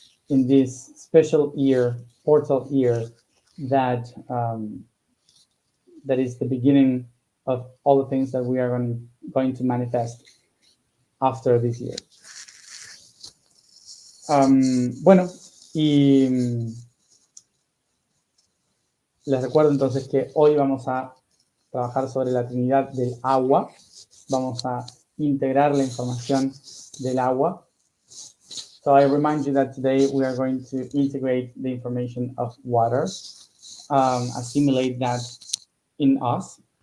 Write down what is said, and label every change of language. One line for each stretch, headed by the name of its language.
English: In this special year, portal year, that is the beginning of all the things that we are going to manifest after this year.
Spanish: Bueno, y les recuerdo entonces que hoy vamos a trabajar sobre la Trinidad del agua. Vamos a integrar la información del agua.
English: So I remind you that today we are going to integrate the information of water, assimilate that in us.